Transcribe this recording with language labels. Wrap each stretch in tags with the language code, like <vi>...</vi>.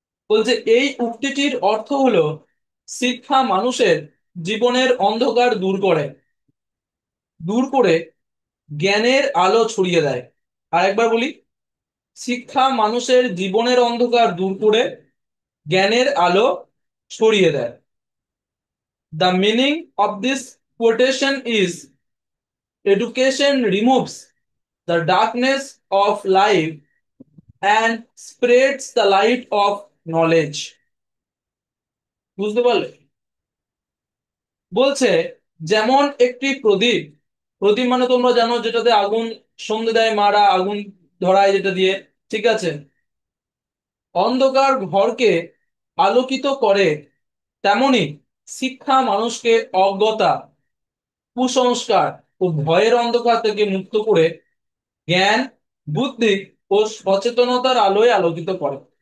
<bn>বলছে এই উক্তিটির অর্থ হলো শিক্ষা মানুষের জীবনের অন্ধকার দূর করে জ্ঞানের আলো ছড়িয়ে দেয়। আরেকবার বলি, শিক্ষা মানুষের জীবনের অন্ধকার দূর করে জ্ঞানের আলো ছড়িয়ে দেয়।</bn> <en>The meaning of this quotation is education removes the darkness of life and spreads the light of knowledge.</en> <bn>বুঝতে পারলে? বলছে যেমন একটি প্রদীপ, প্রদীপ মানে তোমরা জানো যেটাতে আগুন সন্ধে দেয় মারা, আগুন ধরায় যেটা দিয়ে। ঠিক আছে, অন্ধকার ঘরকে আলোকিত করে, তেমনি শিক্ষা মানুষকে অজ্ঞতা, কুসংস্কার ও ভয়ের অন্ধকার থেকে মুক্ত করে জ্ঞান, বুদ্ধি ও সচেতনতার আলোয় আলোকিত করে।</bn>